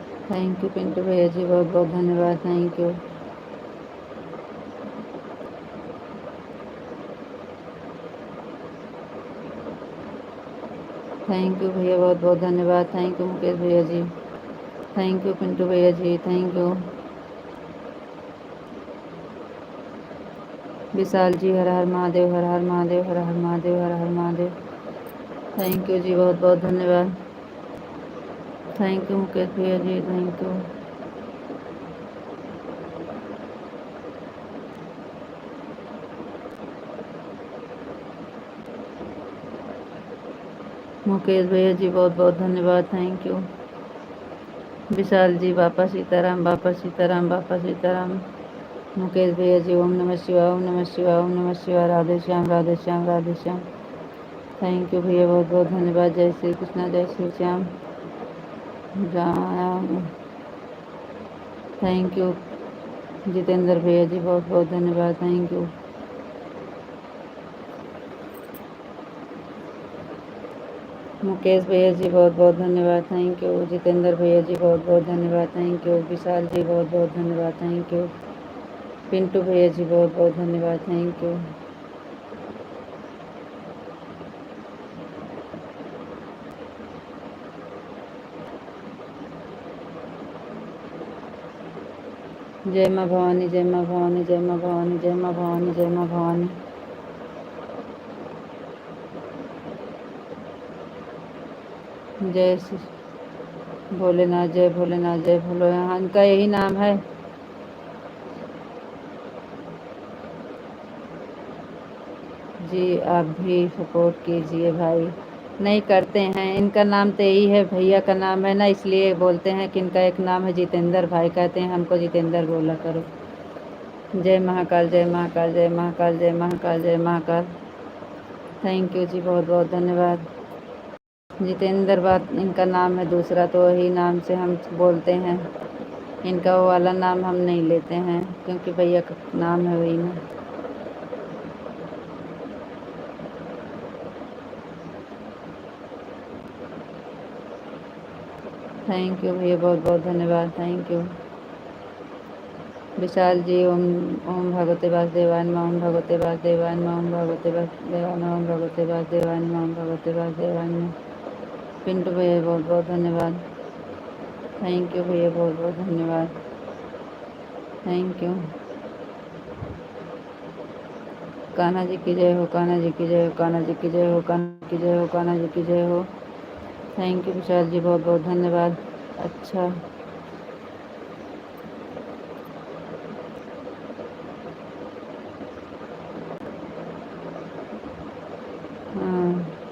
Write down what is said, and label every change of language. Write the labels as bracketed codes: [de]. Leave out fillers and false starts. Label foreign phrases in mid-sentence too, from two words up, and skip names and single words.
[en] thank you [hi] पिंटू भैया जी, बहुत बहुत धन्यवाद। [en] thank you. thank you [hi] भैया, बहुत बहुत धन्यवाद। [en] thank you [hi] मुकेश भैया जी। [en] thank you [hi] पिंटू भैया जी, [en] thank you. [hi] विशाल जी, हर हर महादेव, हर हर महादेव, हर हर महादेव, हर हर महादेव। [en] thank you [hi] जी, बहुत बहुत धन्यवाद। [en] thank you मुकेश [hi] भैया जी, [en] thank you. [hi] मुकेश भैया जी, बहुत बहुत धन्यवाद। [en] thank you. [hi] विशाल जी, बापा सीताराम, बापा सीताराम, बापा सीताराम। मुकेश भैया जी, [sa] ओम नमः शिवाय, ओम नमः शिवाय, ओम नमः शिवाय। [hi] राधे श्याम, राधे श्याम, राधे श्याम। [en] thank you [hi] भैया, बहुत बहुत धन्यवाद। जय श्री कृष्णा, जय श्री श्याम राम। [en] thank you [hi] जितेंद्र भैया जी, बहुत बहुत धन्यवाद। [en] thank you. [hi] मुकेश भैया जी, बहुत बहुत धन्यवाद। [en] thank you. [hi] जितेंद्र भैया जी, बहुत बहुत धन्यवाद। [en] thank you. [hi] विशाल जी, बहुत बहुत धन्यवाद। [en] thank you. [hi] पिंटू भैया जी, बहुत बहुत धन्यवाद। [en] thank you. [hi] जय माँ भवानी, जय माँ भवानी, जय माँ भवानी, जय माँ भवानी, जय माँ भवानी। जय श्री भोलेनाथ, जय भोलेनाथ, जय भोलेनाथ। इनका यही नाम है। जी आप भी सपोर्ट कीजिए भाई। नहीं करते हैं, इनका नाम तो यही है, भैया का नाम है ना, इसलिए बोलते हैं कि इनका एक नाम है जितेंद्र भाई, कहते हैं हमको जितेंद्र बोला करो। जय महाकाल, जय महाकाल, जय महाकाल, जय महाकाल, जय महाकाल। [en] thank you [hi] जी, बहुत बहुत धन्यवाद। जितेंद्र बात इनका नाम है, दूसरा तो वही नाम से हम बोलते हैं। इनका वो वाला नाम हम नहीं लेते हैं, क्योंकि भैया का नाम है वही ना। [en] thank you [hi] भैया, बहुत बहुत धन्यवाद। [en] thank you. [hi] विशाल जी, [sa] ओम ओम भगवते वासुदेवाय नमः, ओम भगवते वासुदेवाय नमः, ओम भगवते वासुदेवाय नमः, ओम भगवते वासुदेवाय नमः, ओम भगवते वासुदेवाय नमः। [hi] पिंटू भैया, बहुत बहुत धन्यवाद। [en] thank you [hi] भैया, बहुत बहुत धन्यवाद। [en] thank you. [hi] कान्हा जी की जय हो, कान्हा जी की जय हो, कान्हा जी की जय हो, कान्हा की जय हो, कान्हा जी की जय हो। [en] thank you [hi] विशाल जी, बहुत बहुत धन्यवाद। अच्छा हाँ।